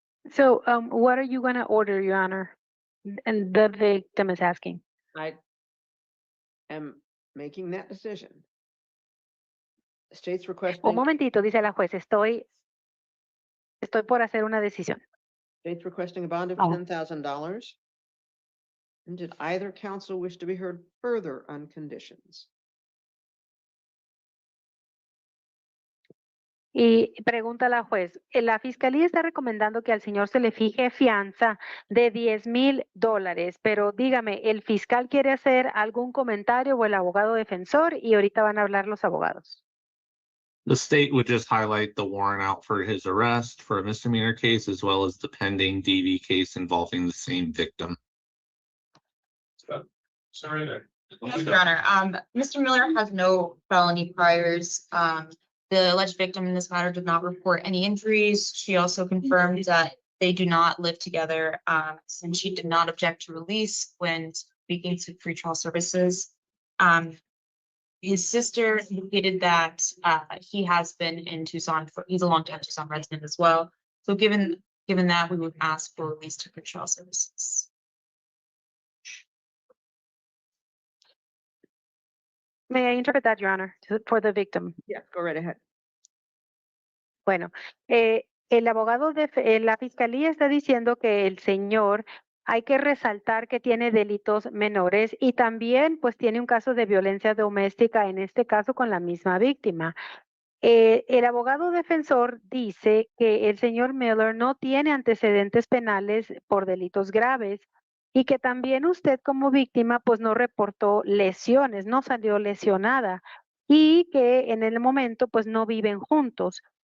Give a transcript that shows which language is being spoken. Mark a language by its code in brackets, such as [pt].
[en] So, what are you going to order, Your Honor? And the victim is asking. I am making that decision. The state's requesting. [es] Un momentito, dice la juez, estoy por hacer una decisión. [en] State's requesting a bond of Oh. $10,000. And did either counsel wish to be heard further on conditions? [es] Y pregunta la juez, la fiscalía está recomendando que al señor se le fije fianza de $10,000, pero dígame, ¿el fiscal quiere hacer algún comentario o el abogado defensor? Y ahorita van a hablar los abogados. [en] The state would just highlight the warrant out for his arrest for a misdemeanor case, as well as the pending DV case involving the same victim. Sorry there. Yes, Your Honor, Mr. Miller has no felony priors. The alleged victim in this matter did not report any injuries. She also confirmed that they do not live together, since she did not object to release when speaking to pretrial services. His sister indicated that he has been in Tucson he's a longtime Tucson resident as well. So given that, we would ask for release to pretrial services. May I interpret that, Your Honor, for the victim? Yes, go right ahead. [es] Bueno, el abogado de la fiscalía está diciendo que el señor hay que resaltar que tiene delitos menores y también pues tiene un caso de violencia doméstica, en este caso con la misma víctima. El abogado defensor dice que el señor Miller no tiene antecedentes penales por delitos graves y que también usted como víctima pues no reportó lesiones, no salió lesionada y que en el momento pues no viven juntos.